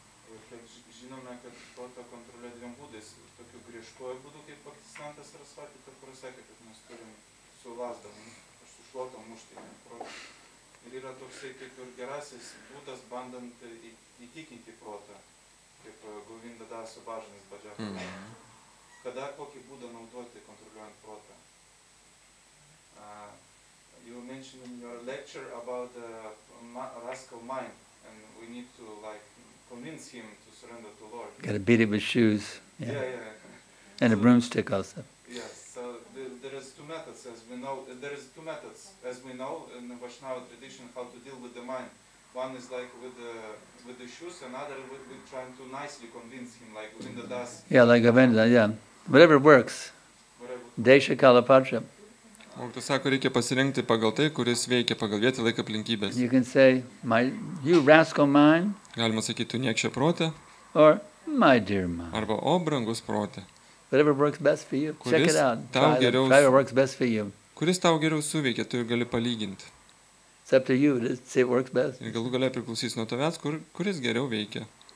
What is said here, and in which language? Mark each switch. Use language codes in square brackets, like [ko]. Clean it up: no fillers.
[lt] Ir kad žinome, kad protą kontroliuoja dviem būdais. Tokiu griežtuoju būdu, kaip Pakistanas Sarasvati, kur sakė, kad mes turim su lasdom, su šluotom mušti protą. Ir yra toksai kaip ir gerasis būdas, bandant įtikinti protą, kaip Govinda Daso Bažanis Badžakas. Kada kokį būdą naudoti kontroliuojant protą? [en] You mentioned in your lecture about the rascal mind, and we need to convince him to surrender to Lord. Got to beat it with shoes. Yeah. And a broomstick also. Yes. So there is two methods, as we know. There is two methods, as we know, in the Vaishnava tradition, how to deal with the mind. One is like with the shoes, another with trying to nicely convince him, like Govinda Das. Yeah, like Govinda. Yeah, whatever works. Desha Kalapatra. [lt] Mokytojas sako, reikia pasirinkti pagal tai, kuris veikia pagal vietą laiką aplinkybės. [en] You can say, you rascal mind. [lt] Galima sakyti, tu niekšė protė. [en] Or, my dear mind. [lt] Arba, o brangus protė. [en] Whatever works best for you. Check it out. Try what works best for you. [lt] Kuris tau geriau suveikia, tu gali palyginti. [en] It's up to you to see what works best. [lt] Ir galų galia priklausys nuo tavęs, kuris geriau veikia.